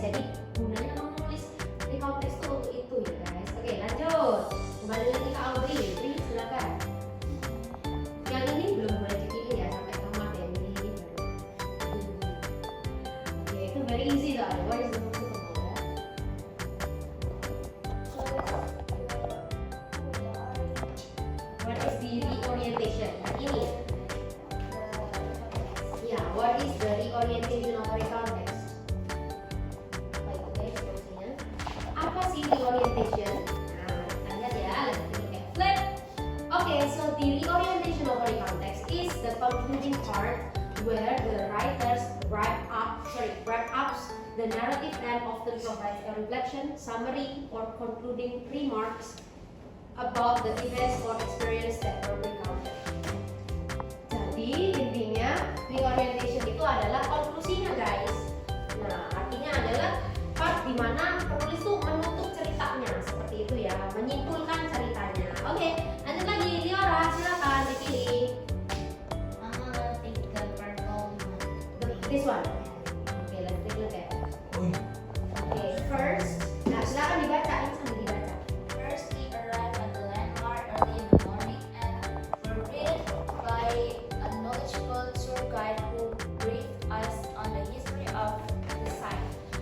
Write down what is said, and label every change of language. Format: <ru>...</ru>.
<id>Jadi gunanya kamu nulis recount text itu untuk itu ya guys. Oke, lanjut. Kembali lagi ke Audrey. Audrey, silakan. Yang ini belum boleh dipilih ya sampai kamu ada yang pilih ini baru. Oke, itu</id> <en>very easy</en> <id>soalnya.</id> <en>What is the most suitable ya? What is the reorientation? Ini. Ya, what is the reorientation of a recount text?</en> <id>Baik, oke, fungsinya. Apa sih reorientation? Nah, kita lihat ya.</id> <en>Let's look at flip. Okay, so the reorientation of a recount text is the concluding part where the writers wrap up the narrative and often provides a reflection, summary, or concluding remarks about the events or experience that were recounted.</en> <id>Jadi intinya reorientation itu adalah konklusinya guys. Nah artinya adalah di mana penulis tuh menutup ceritanya seperti itu ya, menyimpulkan ceritanya. Oke, lanjut lagi Liora, silakan dipilih.</id> <en>I'm gonna pick the purple one. This one. Oke, let's take a look at. Uy,</en> <id>Oke, first, nah silakan dibaca, ini sambil dibaca.</id> <en>First, we arrived at the landmark early in the morning and were greeted by a knowledgeable tour guide who briefed us on the history of the site.</en>